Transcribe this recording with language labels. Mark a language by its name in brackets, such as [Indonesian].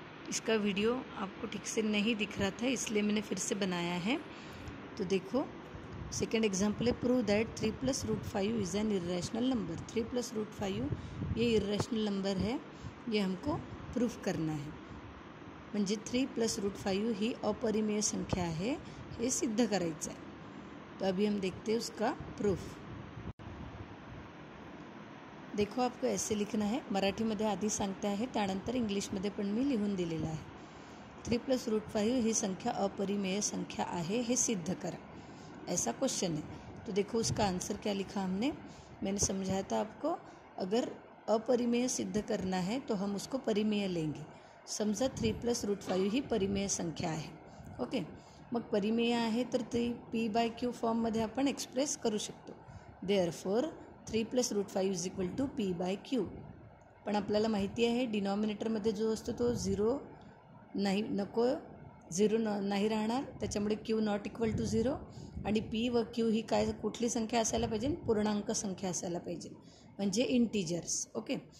[Hindi] इसका वीडियो आपको ठीक से नहीं दिख रहा था, इसलिए मैंने फिर से बनाया है। तो देखो, सेकेंड एग्जाम्पल है, [English] Prove that 3 + √5 is an irrational number. [Hindi] 3 + √5 ये इर्रेशनल नंबर है, ये हमको प्रूफ करना है। [Marathi] म्हणजे 3 + √5 ही अपरिमेय संख्या आहे, हे सिद्ध करायचं आहे। [Hindi] तो अभी हम देखते हैं उसका प्रूफ। देखो, आपको ऐसे लिखना है, [Marathi] मराठीमध्ये आधी सांगते आहे, त्यानंतर इंग्लिशमध्ये पण मी लिहून दिलेला आहे। 3 + √5 ही संख्या अपरिमेय संख्या आहे, हे सिद्ध करा, [Hindi] ऐसा क्वेश्चन है। तो देखो उसका आंसर क्या लिखा हमने, मैंने समझाया था आपको। अगर अपरिमेय सिद्ध करना है तो हम उसको परिमेय लेंगे। [Marathi] समजा 3 + √5 ही परिमेय संख्या आहे, ओके। मग परिमेय आहे तर ती p/q फॉर्ममध्ये आपण एक्सप्रेस करू शकतो। [English] Therefore 3 + √5 = p/q। [Marathi] पण आपल्याला माहिती आहे डिनॉमिनेटरमध्ये जो असतो तो झिरो नाही राहणार, त्याच्यामुळे q ≠ 0 आणि p व q ही काय कुठली संख्या असायला पाहिजे, पूर्णांक संख्या असायला पाहिजे, म्हणजे इंटिजर्स, ओके।